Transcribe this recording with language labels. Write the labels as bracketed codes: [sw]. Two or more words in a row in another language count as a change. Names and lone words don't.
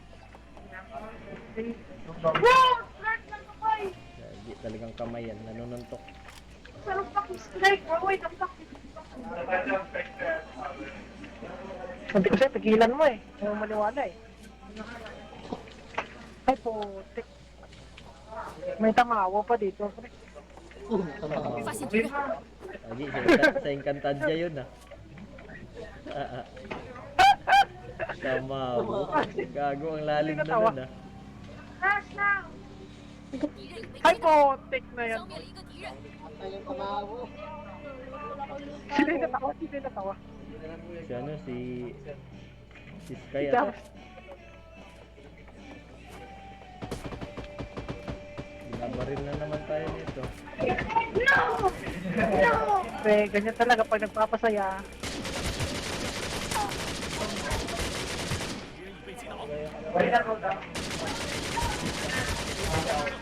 [tl] Lagi talagang kamay yan, nanununtok. Sabi ko sa'yo, pigilan mo eh. Hindi mo maniwala eh. Ay, putik. May tamawa pa dito, pre. [zh] 发现敌人， [tl] Lagi, sa Encantadia yun ah. Tamaw. Gago, ang lalim na nun ah. [zh] 敌人有被 [tl] Ay, [zh] 击倒， [tl] putik na yan. [zh] 消灭了一个敌人。 [tl] Ayun, kamawo. Sino yung natawa? Sino yung natawa? Si ano, si Sky Ikaw. ata. Binabaril na naman tayo nito. Pre, ganyan talaga pag nagpapasaya. [zh] 敌人已被击倒。